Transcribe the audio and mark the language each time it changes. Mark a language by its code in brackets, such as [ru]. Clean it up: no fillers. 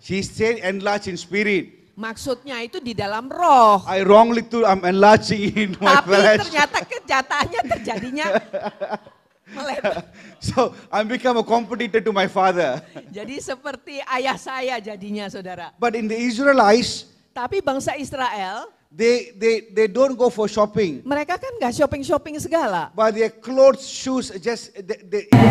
[en] She said enlarge in spirit. [id] Maksudnya itu di dalam roh. [en] I wrongly too, I'm enlarging in my [id] Tapi [en] flesh. [id] ternyata kenyataannya terjadinya melebar. [en] So I become a competitor to my father. [id] Jadi seperti ayah saya jadinya, saudara. [en] But in the Israelites, [id] Tapi bangsa Israel, [en] they don't go for shopping. [id] mereka kan nggak shopping segala. [en] But their clothes, shoes, just they